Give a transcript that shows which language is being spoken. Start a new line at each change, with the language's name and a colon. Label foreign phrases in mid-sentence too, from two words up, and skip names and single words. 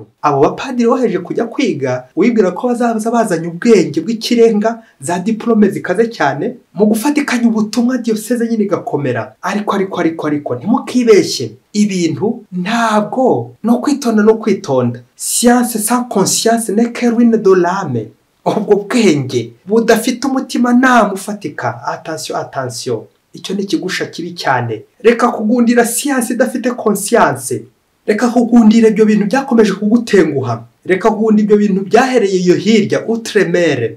Kinyarwanda: Abo bapadiri boheje kujya kwiga, wibwira ko bazaza bazanye ubwenge bw'ikirenga, za diplome zikaze cyane, mu gufatikanya ubutumwa diyoseze nyine igakomera. Ariko ntimukibeshye, ibintu ntabwo no kwitonda.
French: Science sans conscience n'est que ruine de l'âme.
Kinyarwanda: Ubwo bwenge budafite umutima nta mufatika. Attention, icyo ni ikigusha kibi cyane. Reka kugundira siyansi idafite conscience, reka kugundira ibyo bintu byakomeje kugutenguha, reka kugundira ibyo bintu byahereye iyo hirya outre-mer.